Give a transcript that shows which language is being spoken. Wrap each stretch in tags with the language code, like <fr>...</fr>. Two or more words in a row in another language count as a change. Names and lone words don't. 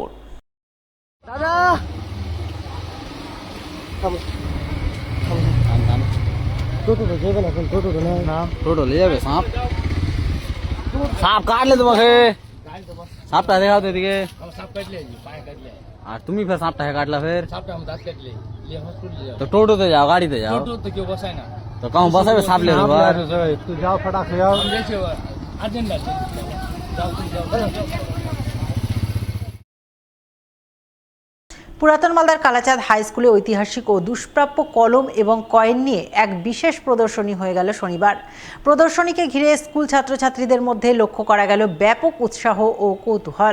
<bn>দাদা টোটো যাবে না, টোটো না, টোটো নিয়ে যাবে। সাপ সাপ কাটলে তোমাকে, সাপটা দেখাও তো এদিকে। আর তুমি ফের সাপটা কাটলা, ফের তো টোটোতে যাও, গাড়িতে যাও, তো</bn> <hi>कहूँ बसाबे साप ले तू जाओ फटाक से जाओ।</hi> <bn>পুরাতন মালদার কালাচাঁদ হাই স্কুলে ঐতিহাসিক ও দুষ্প্রাপ্য কলম এবং কয়েন নিয়ে এক বিশেষ প্রদর্শনী হয়ে গেল শনিবার। প্রদর্শনীকে ঘিরে স্কুল ছাত্রছাত্রীদের মধ্যে লক্ষ্য করা গেল ব্যাপক উৎসাহ ও কৌতূহল।</bn>